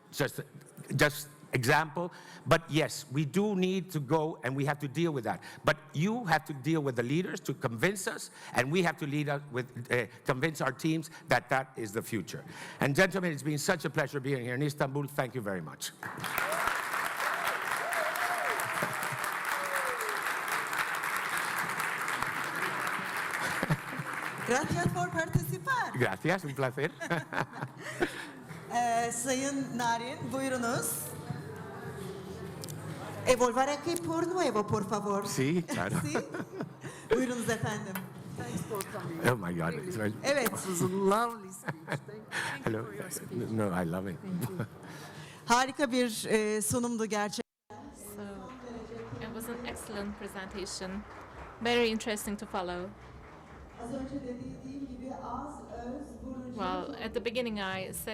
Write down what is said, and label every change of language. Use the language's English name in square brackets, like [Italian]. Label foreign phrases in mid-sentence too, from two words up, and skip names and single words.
[English] Just example. But yes, we do need to go and we have to deal with that. But you have to deal with the leaders to convince us, and we have to convince our teams that that is the future. And gentlemen, it's been such a pleasure being here in Istanbul. Thank you very much. [Spanish] Gracias por participar. Gracias, un placer. [Turkish] Sayın Narin, buyurunuz. [Spanish] Evolver aquí por nuevo, por favor. Sí, claro. Sí? [Turkish] Buyurunuz efendim. [English] Thanks for coming. Oh my God. It's very... [Turkish] Evet. [English] This was a lovely speech. Thank you Hello. for your speech. No, I love it. [Turkish] Harika bir sunumdu gerçekten. [English] So it was an excellent presentation, very interesting to follow. [Turkish] Az önce de dediğim gibi az, öz, vurucu. [English] Well, at the beginning I said